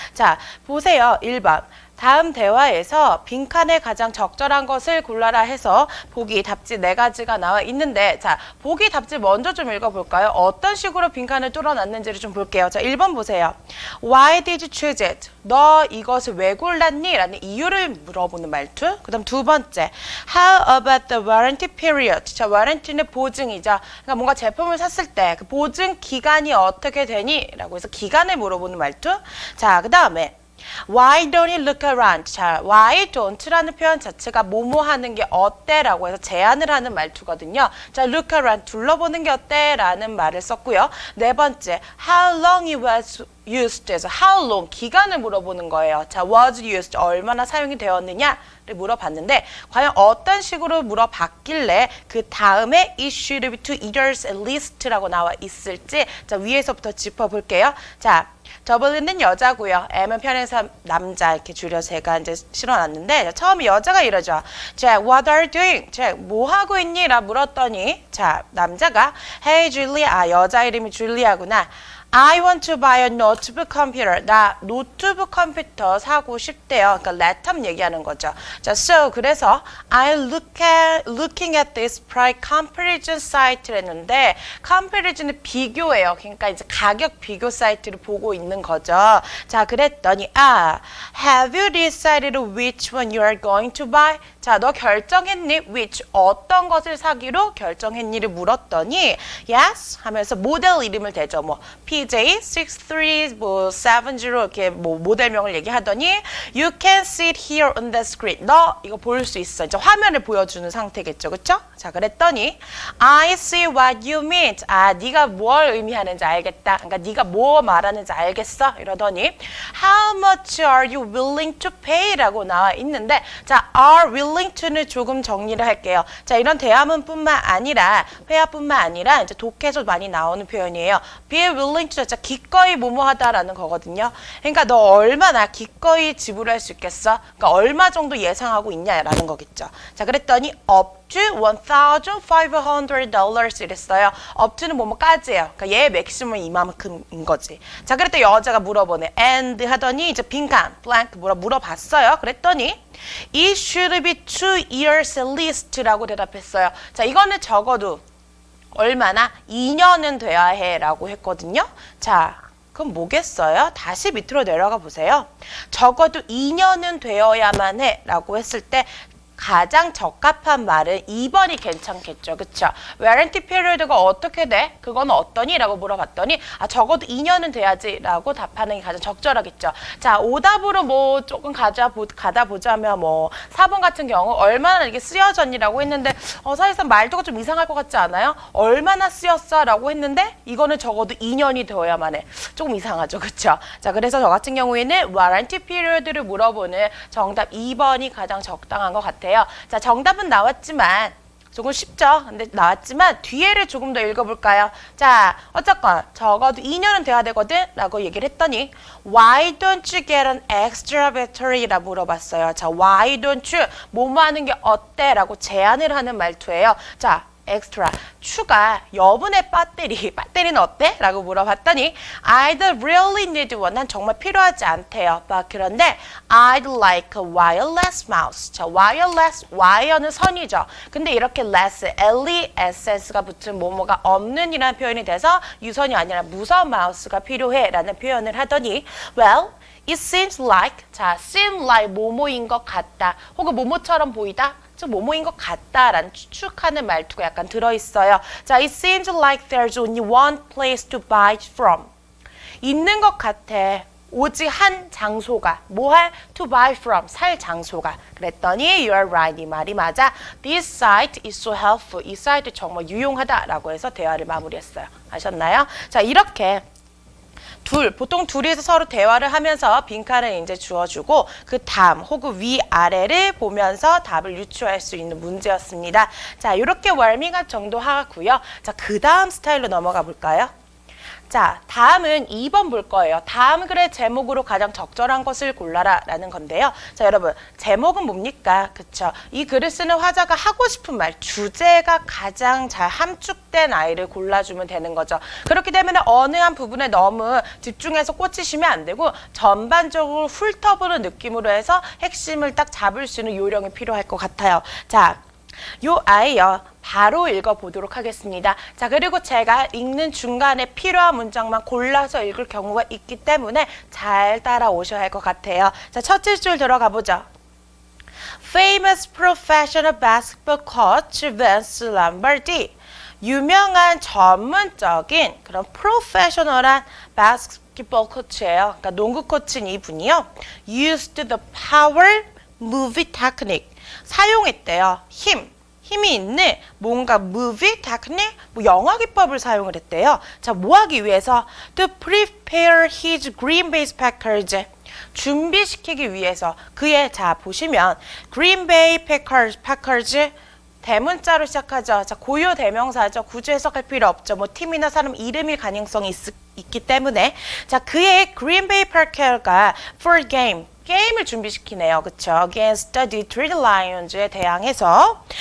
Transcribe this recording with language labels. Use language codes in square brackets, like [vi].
[ko] 자, 보세요. 1번. 다음 대화에서 빈칸에 가장 적절한 것을 골라라 해서 보기, 답지 4가지가 나와 있는데 자, 보기, 답지 먼저 좀 읽어볼까요? 어떤 식으로 빈칸을 뚫어놨는지를 좀 볼게요. 자, 1번 보세요. [en] Why did you choose it? [ko] 너 이것을 왜 골랐니? 라는 이유를 물어보는 말투. 그 다음 두 번째. [en] How about the warranty period? [ko] 자, warranty는 보증이죠. 그러니까 뭔가 제품을 샀을 때 그 보증 기간이 어떻게 되니? 라고 해서 기간을 물어보는 말투. [en] 자, 그 다음에 Why don't you look around? [ko] 자, why don't라는 표현 자체가 뭐뭐 하는 게 어때? 라고 해서 제안을 하는 말투거든요. 자, look around, 둘러보는 게 어때? 라는 말을 썼고요. [en] 네 번째, how long it was used 해서 how long, [ko] 기간을 물어보는 거예요. 자, was used, 얼마나 사용이 되었느냐를 물어봤는데 과연 어떤 식으로 물어봤길래 그 다음에 [en] it should be 2 years at least [ko] 라고 나와 있을지 자, 위에서부터 짚어볼게요. 자, W는 여자고요. M은 편해서 남자 이렇게 줄여서 제가 이제 실어놨는데 처음에 여자가 이러죠. 자, [en] what are you doing? [ko] 자, 뭐 하고 있니? 라 물었더니 자, 남자가 [en] Hey Julia, [ko] 아, 여자 이름이 줄리아구나. [en] I want to buy a notebook computer. [ko] 나 노트북 컴퓨터 사고 싶대요. 그러니까 랩탑 얘기하는 거죠. [en] 자, so 그래서 I'm looking at this price comparison site를 했는데 comparison은 [ko] 비교예요. 그러니까 이제 가격 비교 사이트를 보고 있는 거죠. [en] 자, 그랬더니 have you decided which one you are going to buy? [ko] 자, 너 결정했니? which 어떤 것을 사기로 결정했니를 물었더니 yes 하면서 모델 이름을 대죠. 뭐 PJ63 뭐 70 이렇게 뭐 모델명을 얘기하더니 [en] you can see it here on the screen. [ko] 너 이거 볼 수 있어. 이제 화면을 보여주는 상태겠죠. 그쵸? [en] 자, 그랬더니 I see what you mean. [ko] 아, 네가 뭘 의미하는지 알겠다. 그러니까 네가 뭐 말하는지 알겠어. [en] 이러더니 how much are you willing to pay? [ko] 라고 나와 있는데 자, are willing to는 조금 정리를 할게요. 자, 이런 대화문뿐만 아니라 회화뿐만 아니라 이제 독해에서 많이 나오는 표현이에요. be willing to 자, 기꺼이 뭐뭐하다라는 거거든요. 그러니까 너 얼마나 기꺼이 지불할 수 있겠어? 그러니까 얼마 정도 예상하고 있냐라는 거겠죠. 자, 그랬더니 [en] up to $1,500 [ko] 이랬어요. up to는 뭐뭐까지예요. 그러니까 얘 맥시멈은 이만큼인 거지. 자, 그랬더니 여자가 물어보네. and 하더니 이제 빈칸 blank 물어봤어요. [en] 그랬더니 it should be 2 years at least라고 [ko] 대답했어요. 자, 이거는 적어도 얼마나? 2년은 돼야 해 라고 했거든요. 자, 그럼 뭐겠어요? 다시 밑으로 내려가 보세요. 적어도 2년은 되어야만 해 라고 했을 때 가장 적합한 말은 2번이 괜찮겠죠. 그쵸? warranty period가 어떻게 돼? 그건 어떠니? 라고 물어봤더니 아, 적어도 2년은 돼야지 라고 답하는 게 가장 적절하겠죠. 자, 오답으로 뭐 조금 가다 보자면 뭐 4번 같은 경우 얼마나 이게 쓰여졌니? 라고 했는데 사실상 말도가 좀 이상할 것 같지 않아요? 얼마나 쓰였어? 라고 했는데 이거는 적어도 2년이 되어야만 해. 조금 이상하죠. 그쵸? 자, 그래서 저 같은 경우에는 warranty period를 물어보는 정답 2번이 가장 적당한 것 같아요. 자, 정답은 나왔지만 조금 쉽죠? 근데 나왔지만 뒤에를 조금 더 읽어볼까요? 자, 어쨌건 적어도 2년은 돼야 되거든? [en] 라고 얘기를 했더니 Why don't you get an extra battery? [ko] 라고 물어봤어요. 자, [en] Why don't you? [ko] 뭐뭐 하는 게 어때? 라고 제안을 하는 말투예요. 자, extra, 추가, 여분의 배터리는 어때? [en] 라고 물어봤더니 I'd really need one. [ko] 난 정말 필요하지 않대요. [en] 그런데 I'd like a wireless mouse. [ko] 자, wireless, wire는 선이죠. 근데 이렇게 less, L-E-S-S가 붙은 뭐뭐가 없는 이라는 표현이 돼서 유선이 아니라 무선 마우스가 필요해 라는 표현을 하더니 [en] well, it seems like, [ko] 자, seem like 뭐뭐인 것 같다. 혹은 뭐뭐처럼 보이다. 즉 뭐뭐인 것 같다라는 추측하는 말투가 약간 들어있어요. [en] 자, it seems like there's only one place to buy from. [ko] 있는 것 같아. 오직 한 장소가 뭐할? [en] To buy from, [ko] 살 장소가. 그랬더니 [en] you're right, [ko] 이 말이 맞아. [en] This site is so helpful. [ko] 이 사이트 정말 유용하다라고 해서 대화를 마무리했어요. 아셨나요? 자, 이렇게 보통 둘이서 서로 대화를 하면서 빈칸을 이제 주어주고 그 다음 혹은 위아래를 보면서 답을 유추할 수 있는 문제였습니다. 자, 이렇게 월밍업 정도 하고요. 자, 그 다음 스타일로 넘어가 볼까요? 자, 다음은 2번 볼 거예요. 다음 글의 제목으로 가장 적절한 것을 골라라 라는 건데요. 자, 여러분, 제목은 뭡니까? 그쵸? 이 글을 쓰는 화자가 하고 싶은 말, 주제가 가장 잘 함축된 아이를 골라주면 되는 거죠. 그렇기 때문에 어느 한 부분에 너무 집중해서 꽂히시면 안 되고 전반적으로 훑어보는 느낌으로 해서 핵심을 딱 잡을 수 있는 요령이 필요할 것 같아요. 자, 요 아이요. 바로 읽어보도록 하겠습니다. 자, 그리고 제가 읽는 중간에 필요한 문장만 골라서 읽을 경우가 있기 때문에 잘 따라오셔야 할 것 같아요. 자, 첫째 줄 들어가 보죠. [en] Famous professional basketball coach Vince Lombardi. [ko] 유명한 전문적인 그런 프로페셔널한 바스켓볼 코치예요. 그러니까 농구 코치인 이분이요. [en] Used the power movie technique. [ko] 사용했대요. 힘이 있는 뭔가 movie technique, 뭐 영화 기법을 사용을 했대요. 자, 뭐 하기 위해서? [en] To prepare his Green Bay Packers. [ko] 준비시키기 위해서 그의, 자, 보시면 Green Bay Packers 대문자로 시작하죠. 자, 고유 대명사죠. 구조 해석할 필요 없죠. 뭐 팀이나 사람 이름일 가능성이 있기 때문에. 자, 그의 Green Bay Packers가 for game, 게임을 준비시키네요. 그쵸? [en] Against the Detroit Lions에 [ko] 대항해서.